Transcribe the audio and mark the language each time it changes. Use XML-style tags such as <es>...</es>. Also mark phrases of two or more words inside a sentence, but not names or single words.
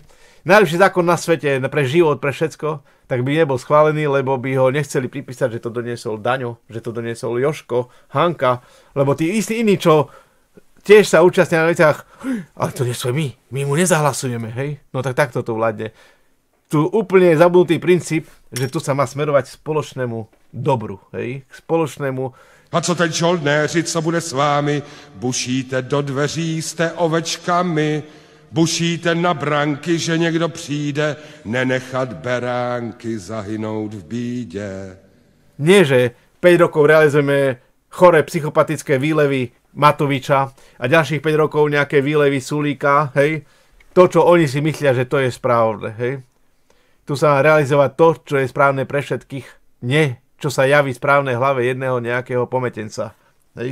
<sk>Najlepší zákon na svete pre život, pre všetko, tak by nebol schválený, lebo by ho nechceli pripísať, že to doniesol Daňo, že to doniesol Jožko, Hanka, lebo tí istí iní, čo tiež sa účastnia na veciach, ale to nie sme my mu nezahlasujeme, hej? No tak takto to vládne. Tu úplne je zabudnutý princíp, že tu sa má smerovať k spoločnému dobru, hej? K spoločnému.</sk> <cs>A co teď žoldnéři, co bude s vámi? Bušíte do dveří, jste ovečkami. Bušíte na branky, že někdo přijde, nenechat beránky zahynout v bídě.</cs> <sk>Nie, že 5 rokov realizujeme choré psychopatické výlevy Matoviča a ďalších 5 rokov nejaké výlevy Sulíka, hej. To, čo oni si myslia, že to je správne, hej. Tu sa má realizovať to, čo je správne pre všetkých, nie čo sa javí správne hlave jedného nejakého pometenca, hej.</sk>